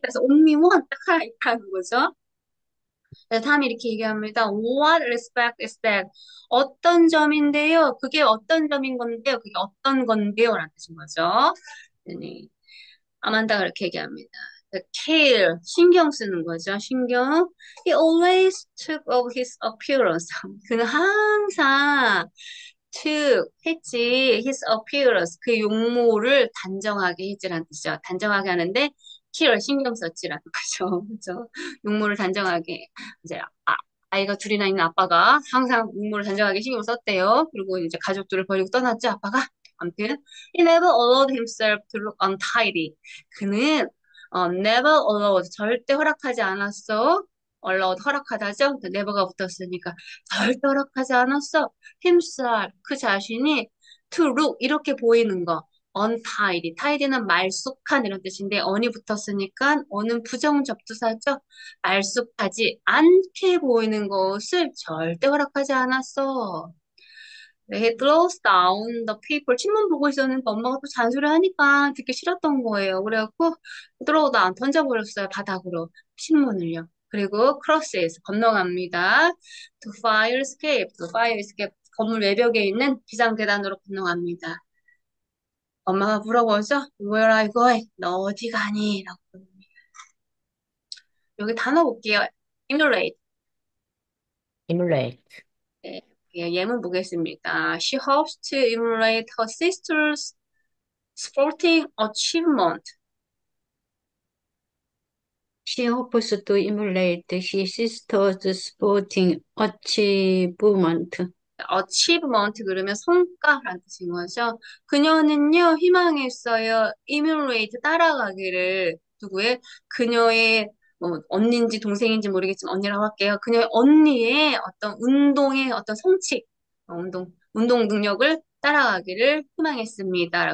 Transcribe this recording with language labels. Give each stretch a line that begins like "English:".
Korean: 그래서 only one 딱 하나 있다는 거죠. 그래서 다음에 이렇게 얘기합니다.
English: What respect is that?
Korean: 어떤 점인데요? 그게 어떤 점인 건데요? 그게 어떤 건데요? 라는 뜻인 거죠. 네. 아만다가 이렇게 얘기합니다. The care, 신경 쓰는 거죠. 신경.
English: He always took of his appearance.
Korean: 그는 항상 했지. His appearance, 그 용모를 단정하게 했지라는 뜻이죠. 단정하게 하는데 care, 신경 썼지라는 거죠. 그죠? 용모를 단정하게. 이제 아이가 둘이나 있는 아빠가 항상 용모를 단정하게 신경 썼대요. 그리고 이제 가족들을 버리고 떠났죠, 아빠가. 아무튼
English: he never allowed himself to look untidy.
Korean: 그는
English: never allowed,
Korean: 절대 허락하지 않았어. allowed, 허락하다죠? never가 붙었으니까 절대 허락하지 않았어. himself, 그 자신이 to look, 이렇게 보이는 거. untidy, tidy는 말쑥한 이런 뜻인데 on이 붙었으니까 on은 부정접두사죠. 말쑥하지 않게 보이는 것을 절대 허락하지 않았어.
English: 네, he throws down the paper.
Korean: 신문 보고 있었는데 엄마가 또 잔소리하니까 듣기 싫었던 거예요. 그래갖고 throw down, 던져버렸어요. 바닥으로. 신문을요. 그리고 crosses, 건너갑니다. to fire escape, 건물 외벽에 있는 비상계단으로 건너갑니다. 엄마가 물어보죠.
English: Where are you going?
Korean: 너 어디 가니? 라고. 여기 단어 볼게요. emulate.
English: emulate,
Korean: 네, 예, 예문 보겠습니다.
English: She hopes to emulate her sister's sporting achievement. She hopes to emulate his sister's sporting achievement.
Korean: achievement 그러면 성과라는 뜻인 거죠. 그녀는요, 희망했어요. emulate, 따라가기를. 누구의? 그녀의 언니인지 동생인지 모르겠지만 언니라고 할게요. 그녀의 언니의 어떤 운동의 어떤 성취, 운동 능력을 따라가기를 희망했습니다.